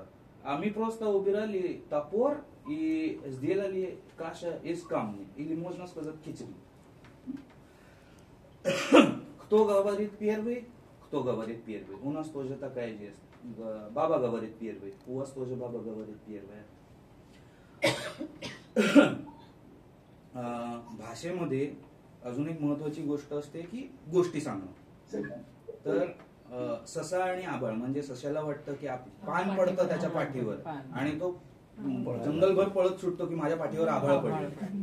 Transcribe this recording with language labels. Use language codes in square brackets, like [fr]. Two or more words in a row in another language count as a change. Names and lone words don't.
[ru] А мы просто убирали топор и сделали каша из камня. Или можно сказать кичери. Кто говорит первый? Кто говорит первый? У нас тоже такая есть. Баба говорит первый. У вас тоже баба говорит первая. [mr] भाषेमध्ये अजून एक महत्वाची गोष्ट असते की गोष्टी सांगणं. तर ससा आणि आभाळ, म्हणजे सशाला वाटतं की पान पडतं त्याच्या पाठीवर आणि तो जंगलभर पळत सुटतो की माझ्या पाठीवर आभाळ पडलं.